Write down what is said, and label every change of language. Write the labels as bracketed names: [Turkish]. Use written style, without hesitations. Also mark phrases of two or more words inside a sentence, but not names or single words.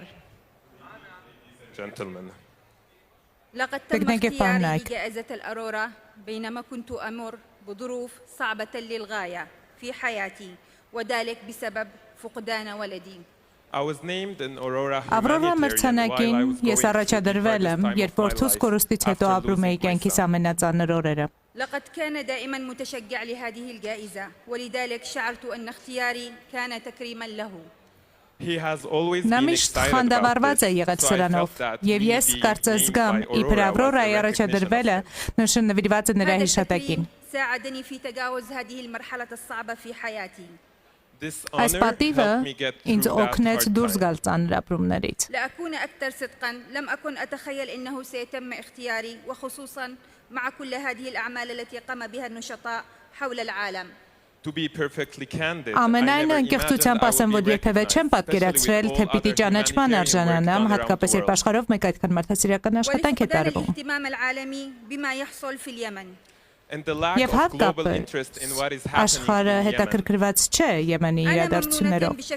[English] Gentlemen. [Arabic] لقد تم اختياري لجائزة الأرورا بينما كنت أمر بظروف صعبة للغاية في حياتي وذلك بسبب فقدان ولدي. [Armenian] Ավրորա մրցանակին ես առաջադրվել եմ, երբ որդուս կորուստից հետո ապրում էի կյանքիս ամենածանր օրերը։ [Arabic] لقد كان دائما متشجع لهذه الجائزة ولذلك شعرت أن اختياري كان تكريما له. [Armenian] Նա միշտ խանդավառված է եղել սրանով, եւ ես կարծես զգամ, իբր Ավրորայի առաջադրվելը նշանավորված է նրա հիշատակին։ [Arabic] ساعدني في تجاوز هذه المرحلة الصعبة في حياتي. [Armenian] Այս պատիվը ինձ օգնեց դուրս գալ ծանր ապրումներից։ [Arabic] لأكون أكثر صدقا لم أكن أتخيل أنه سيتم اختياري وخصوصا مع كل هذه الأعمال التي قام بها النشطاء حول العالم. [Armenian] Ամենայն անկեղծությամբ ասեմ, որ երբևէ չեմ պատկերացրել, թե պիտի ճանաչման արժանանամ, հատկապես երբ աշխարհով մեկ այդքան մարդասիրական աշխատանք է տարվում։ Եվ հատկապես աշխարհը հետաքրքրված չէ Եմենի իրադարձություններով։